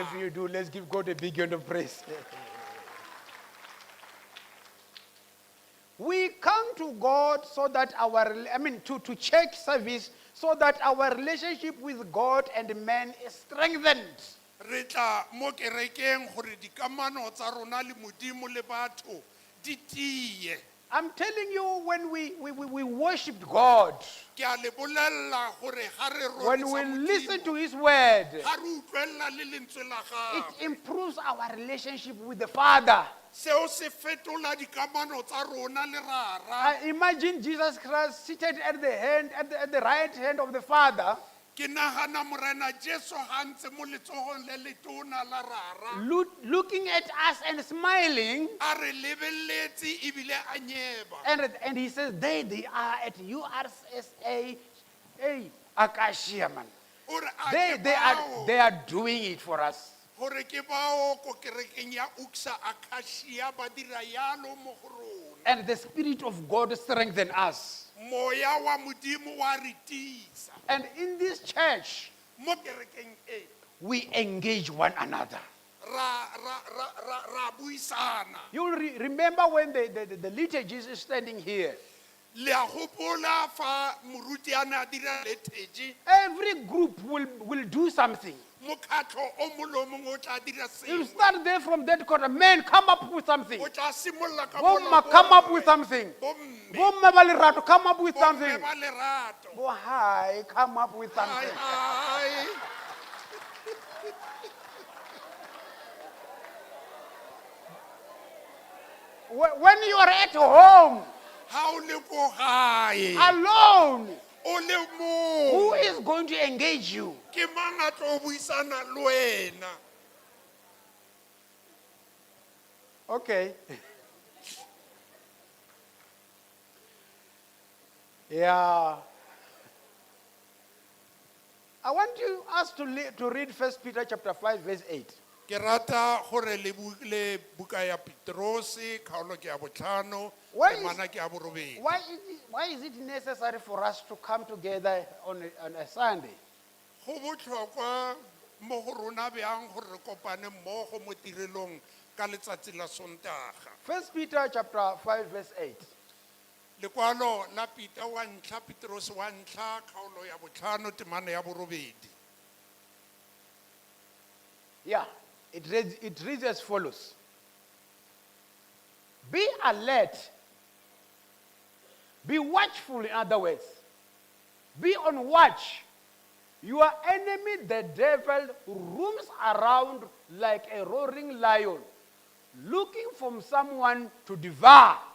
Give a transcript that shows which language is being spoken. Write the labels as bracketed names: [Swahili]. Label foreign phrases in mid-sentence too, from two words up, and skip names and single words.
[English] If you do, let's give God a big hand of praise. We come to God so that to church service so that our relationship with God and man is strengthened. [Tswana] Re tla mo kerekeng gore dikamano tsa rona le Modimo le batho di tie. [English] I'm telling you, when we worship God, [Tswana] Ke a le bolella gore ha re [English] when we [Tswana] rorisa [English] listen [Tswana] Modimo, [English] to His word, [Tswana] ha re utlwella le lentswe la [English] it [Tswana] gagwe. [English] improves our relationship with the Father. [Tswana] Seo se fetola dikamano tsa rona le rara. [English] I imagine Jesus Christ seated at the right hand of the Father, [Tswana] Ke nagana morena Jesu ha ntse mo letsogong le letona la rara. [English] looking at us and smiling, [Tswana] A re lebelletse ebile a nyeba. [English] and He says, they are at URCSA Akasia, man. [Tswana] O re a ke bao- [English] They are doing it for us. [Tswana] gore ke bao ko kerekeng ya URCSA Akasia ba dira yalo mo go rona. [English] And the Spirit of God strengthen us. [Tswana] Moya wa Modimo wa re tiisa. [English] And in this church, [Tswana] Mo kerekeng e [English] we engage one another. [Tswana] ra buisana. [English] You will remember when the liturgy is standing here. [Tswana] Le a gopola fa moruti a ne a dira liturgy. [English] Every group will do something. [Tswana] mokgatlho o mongwe le o mongwe o tla dira [English] You [Tswana] sengwe. [English] start there from that corner. Men, come up with something. [Tswana] O tla simolola ka Bomma, bona [English] come up [Tswana] bomme. [English] with something. [Tswana] Bomme, Bomma ba lerato, [English] come up with [Tswana] bomme [English] something. [Tswana] ba lerato. [English] Bo hi, come up with Ai, something. ai. When you are at home, [Tswana] Ha o le ko gae, [English] alone, [Tswana] o le [English] who [Tswana] mong, [English] is going to engage you? [Tswana] ke mang a tlo buisana le wena? [English] Okay. Yeah. I want us to read 1 Peter chapter 5, verse 8. [Tswana] Ke rata gore le buka ya Petrose, kgaolo ke ya botlhano, [English] Why is- [Tswana] temana ke ya borobedi. [English] Why is it necessary for us to come together on a Sunday? [Tswana] Go botlhokwa mo go rona bjang gore re kopane mmogo mo tirelong ka letsatsi la Sontaga. [English] 1 Peter chapter 5, verse 8. [Tswana] Lekwalo la Peter wa ntlha, Petrose wa ntlha, kgaolo ya botlhano, temana ya borobedi. [English] Yeah, it reads as follows. Be alert. Be watchful, in other words. Be on watch. Your enemy, the devil, roams around like a roaring lion, looking for someone to devour.